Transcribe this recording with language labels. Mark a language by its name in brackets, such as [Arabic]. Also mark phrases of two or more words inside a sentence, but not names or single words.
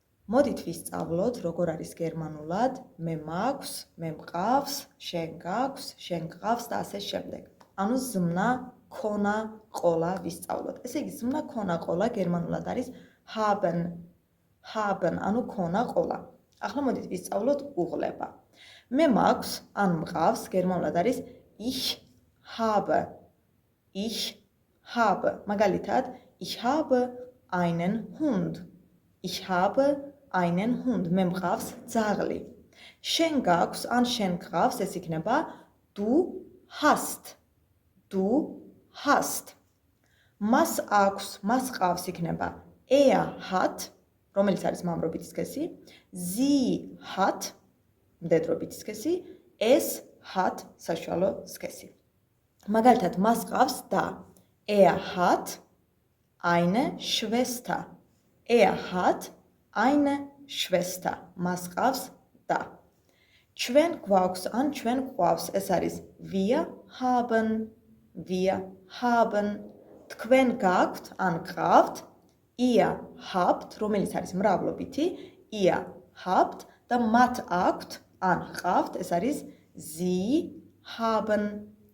[Georgian] მოდით ვისწავლოთ, როგორ არის გერმანულად მე მაქვს, მე მყავს, შენ გაქვს, შენ გყავს და ასე შემდეგ. ანუ ზმნა, ქონა, ყოლა ვისწავლოთ. ესე იგი, ზმნა, ქონა, ყოლა გერმანულად არის [German] haben, haben, [Georgian] ანუ ქონა, ყოლა. ახლა მოდით ვისწავლოთ უღლება. მე მაქვს, ან მყავს, გერმანულად არის [German] ich habe, ich habe. მაგალითად, ich habe einen Hund. Ich habe einen Hund. [Georgian] მე მყავს ძაღლი. შენ გაქვს, ან შენ გყავს, ეს იქნება [German] du hast. Du hast. [Georgian] მას აქვს, მას ყავს იქნება [German] er hat, [Georgian] რომელიც არის მამრობითი სქესი, [German] sie hat, [Georgian] მდედრობითი სქესი, [German] es hat, [Georgian] საშუალო სქესი. მაგალითად, მას ყავს და [German] er hat eine Schwester. Er hat eine Schwester. [Georgian] მას ყავს და. ჩვენ გვაქვს, ან ჩვენ გვყავს, ეს არის [German] wir haben, wir haben. [Georgian] თქვენ გაქვთ, ან გყავთ, [German] ihr habt, [Georgian] რომელიც არის მრავლობითი, [German] ihr habt [Georgian] და მათ აქვთ, ან ჰყავთ, ეს არის [German] sie haben.